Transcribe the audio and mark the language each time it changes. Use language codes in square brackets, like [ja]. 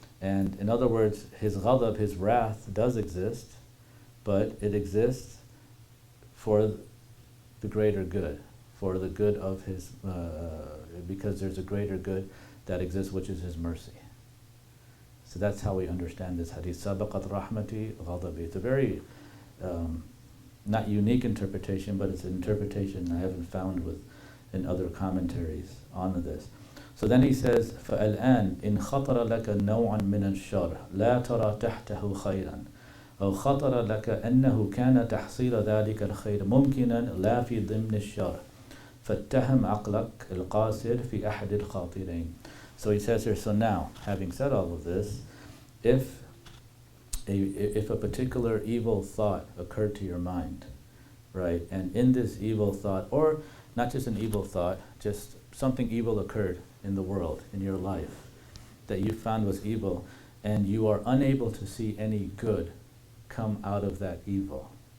[en] And in other words, His ghadab, His wrath, does exist, but it exists for the greater good, for the good of His, because there's a greater good that exists, which is His mercy. So that's how we understand this hadith. [ar] Sabaqat rahmati ghadabi. [en] It's a very not unique interpretation, but it's an interpretation I haven't found in other commentaries on this. So then he says, [ar] فَالْآنْ إِنْ خَطَرَ لَكَ نَوْعًا مِنَ الشَّرِّ لَا تَرَى تَحْتَهُ خَيْرًا أو خطر لك أنه كان تحصيل ذلك الخير ممكنا لا في ضمن الشر فاتهم عقلك القاصر في أحد الخاطرين. [en] So he says here, so now, having said all of this, if a particular evil thought occurred to your mind, right, and in this evil thought, or not just an evil thought, just something evil occurred in the world, in your life, that you found was evil, and you are unable to see any good come out of that evil.